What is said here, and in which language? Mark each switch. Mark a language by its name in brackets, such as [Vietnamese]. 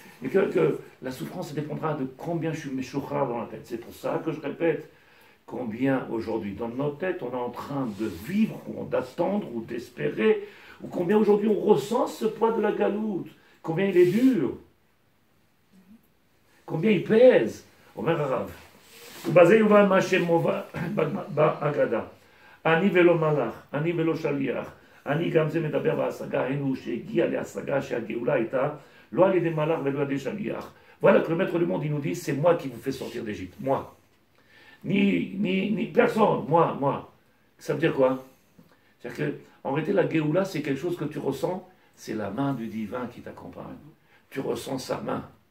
[French] Et que la souffrance dépendra de combien je suis méchouchard dans la tête. C'est pour ça que je répète, combien aujourd'hui dans notre tête on est en train de vivre, ou d'attendre, ou d'espérer, ou combien aujourd'hui on ressent ce poids de la galoute, combien il est dur, combien il pèse. Omer Arav. [Hebrew] ובזה יובן מה שמובא בהגדה. אני ולא מלאך, אני ולא שליח, אני גם זה מדבר בהשגה, היינו שהגיע להשגה שהגאולה הייתה, לא על ידי מלאך ולא על ידי שליח. [French] Voilà que le maître du monde, il nous dit, c'est moi qui vous fais sortir d'Égypte, moi. Ni personne, moi. Ça veut dire quoi? C'est-à-dire qu'en réalité, la Géoula, c'est quelque chose que tu ressens, c'est la main du divin qui t'accompagne. Tu ressens sa main.